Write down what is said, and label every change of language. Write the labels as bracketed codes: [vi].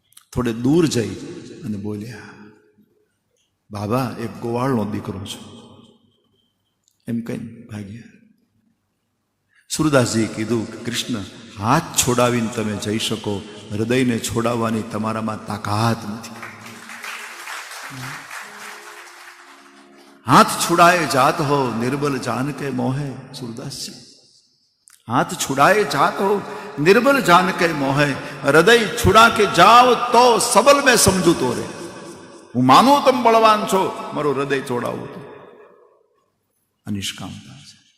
[gu] થોડે દૂર જઈ અને બોલ્યા, બાબા એક ગોવાળનો દીકરો છું. એમ કહીને ભાગ્યા. સુરદાસજીએ કીધું, કૃષ્ણ હાથ છોડાવીને તમે જઈ શકો, હૃદયને છોડાવવાની તમારામાં તાકાત નથી. [hi] हाथ छुड़ाए जात हो निर्बल जान के मोहे. सूरदास जी, हाथ छुड़ाए जात हो निर्बल जान के मोहे. हृदय छुड़ा के जाओ तो सबल में समझू तो रे. [gu] હું માનું તમે બળવાન છો, મારું હૃદય છોડાવું તો. અનિષ્કામતા છે.